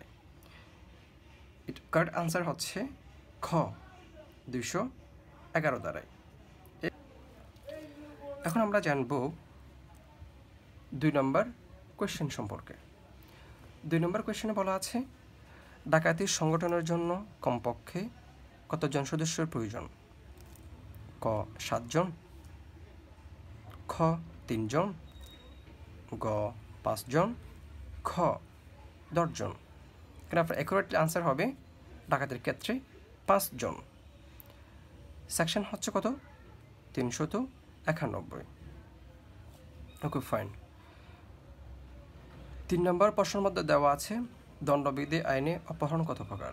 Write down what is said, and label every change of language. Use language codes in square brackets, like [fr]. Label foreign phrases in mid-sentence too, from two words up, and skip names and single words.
[en] correct answer [bn] হচ্ছে খ 211 ধারায়। এখন আমরা জানব 2 নম্বর কোয়েশ্চেন সম্পর্কে। 2 নম্বর কোয়েশ্চেনে বলা আছে ডাকাতির সংগঠনের জন্য কমপক্ষে কতজন সদস্যের প্রয়োজন? ক 7 জন, খ 3 জন, গ 5 জন, খ 10 জন। এখানে আপনার [en] accurate answer [bn] হবে ডাকাতির ক্ষেত্রে 5 জন। সেকশন হচ্ছে কত? 391। [en] okay fine. [bn] 3 নম্বর প্রশ্নের মধ্যে দেওয়া আছে দণ্ডবিধি আইনে অপহরণ কত প্রকার?